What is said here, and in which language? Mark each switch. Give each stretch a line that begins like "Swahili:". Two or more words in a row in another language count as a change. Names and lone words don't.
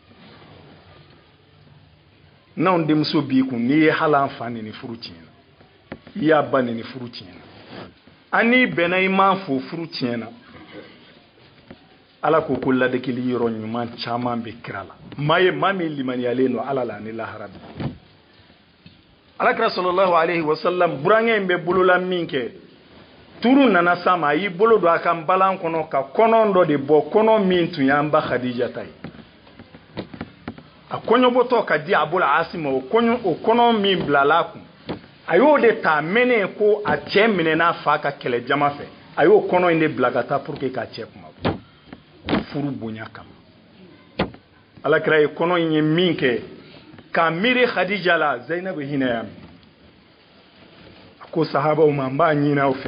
Bambara: n'anw denmuso b'i kun n'i ye halan fa ni furu tiɲɛna i y'a ba ni furu tiɲɛna an n'i bɛnna i m'a fo furu tiɲɛna ala ko ladekeli yɔrɔ ɲuman caman bɛ kira la maa min limaniyalen don ala la ni lahara bi alakira
Arabic: sallallahu alaihi wasallam
Bambara: burankɛ in bɛ bolola min kɛ turu nana sa ma a y'i bolo don a ka nbalan kɔnɔ ka kɔnɔ dɔ de bɔ kɔnɔ min tun y'an ba Khadija ta ye a kɔɲɔbɔtɔ ka di Abul Asim o kɔnɔ min bilala kun a y'o de ta mɛnɛ ko a cɛ minɛna fa ka kɛlɛ jama fɛ a y'o kɔnɔ in de bila ka taa
French: pour que
Bambara: k'a cɛ kuma furu bonya kama alakira ye kɔnɔ in ye min kɛ k'a miiri Khadija la Zainab hinɛ y'a minɛ a ko sahabaw ma n b'a ɲini aw